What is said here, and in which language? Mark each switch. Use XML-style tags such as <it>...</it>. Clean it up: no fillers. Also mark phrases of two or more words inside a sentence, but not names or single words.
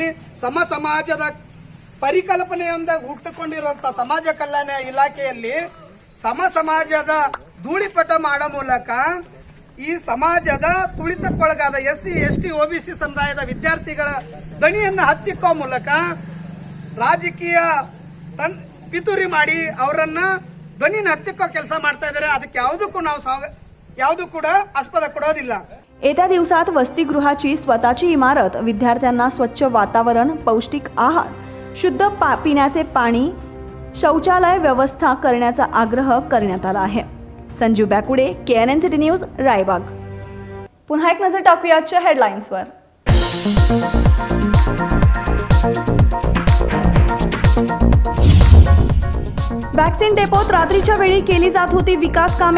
<kn>ಸಮಾಜದ ಪರಿಕಲ್ಪನೆಯಿಂದ ಹುಟ್ಟುಕೊಂಡಿರುವಂತಹ ಸಮಾಜ ಕಲ್ಯಾಣ ಇಲಾಖೆಯಲ್ಲಿ ಸಮಾಜದ ಧೂಳಿಪಟ ಮಾಡೋ ಮೂಲಕ ಈ ಸಮಾಜದ ತುಳಿತಕ್ಕೊಳಗಾದ SC ST OBC ಸಮುದಾಯದ ವಿದ್ಯಾರ್ಥಿಗಳ ಧ್ವನಿಯನ್ನು ಹತ್ತಿಕ್ಕೋ ಮೂಲಕ ರಾಜಕೀಯ ಪಿತೂರಿ ಮಾಡಿ ಅವರನ್ನ ಧ್ವನಿನ ಹತ್ತಿಕ್ಕೋ ಕೆಲಸ ಮಾಡ್ತಾ ಇದ್ದಾರೆ. ಅದಕ್ಕೆ ಯಾವುದೂ ಕೂಡ ಆಸ್ಪದ ಕೊಡೋದಿಲ್ಲ.</kn> <mr>येत्या दिवसात वसतिगृहाची स्वतःची इमारत, विद्यार्थ्यांना स्वच्छ वातावरण, पौष्टिक आहार, शुद्ध पिण्याचे पाणी, शौचालय व्यवस्था करण्याचा आग्रह करण्यात आला आहे. संजीव बॅकुडे, KNN सिटी न्यूज, रायबाग. पुन्हा एक नजर टाकूया आजच्या हेडलाईन्सवर.</mr> <en>vaccine depotत</en> <mr>रात्रीच्या वेळी केली जात होती विकास कामे.</mr>